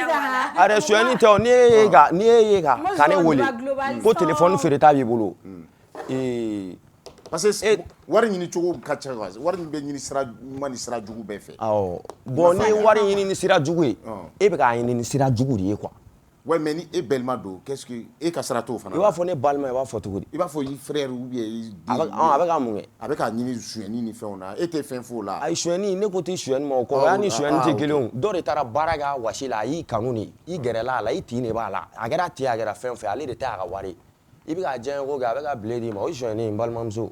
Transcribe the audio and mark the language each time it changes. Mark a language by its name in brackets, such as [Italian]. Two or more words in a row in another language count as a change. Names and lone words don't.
[Bambara] a yɛrɛ sonyɛni tɛ o n'i ye ye ka ne wele ko téléphone feereta b'i bolo parce que wari ɲini cogo ka ca wari min bɛ ɲini sira ɲuman ni sira jugu bɛɛ fɛ awɔ bon ni wari ɲini ni sira jugu ye e bɛ k'a ɲini ni sira jugu de ye quoi [French] ouais mais [Bambara] ni e balima don [French] qu'est-ce que [Bambara] e ka sira t'o fana i b'a fɔ ne balima i b'a fɔ cogo di i b'a fɔ i [French] frère ou bien [Bambara] i den a bɛ ka mun kɛ a bɛ k'a ɲini sonyɛni ni fɛnw na e tɛ fɛn f'o la ayi sonyɛni ne ko tɛ sonyɛni ma o kɔrɔ ni sonyɛni tɛ kelen o dɔ de taara baara kɛ a wasi la a y'i kanu de i gɛrɛla a la i tin de b'a la a kɛra ten a kɛra fɛn fɛn ale de tɛ a ka wari i bɛ ka diɲɛ ko kɛ a bɛ ka bile d'i ma o ye sonyɛni n balimamuso.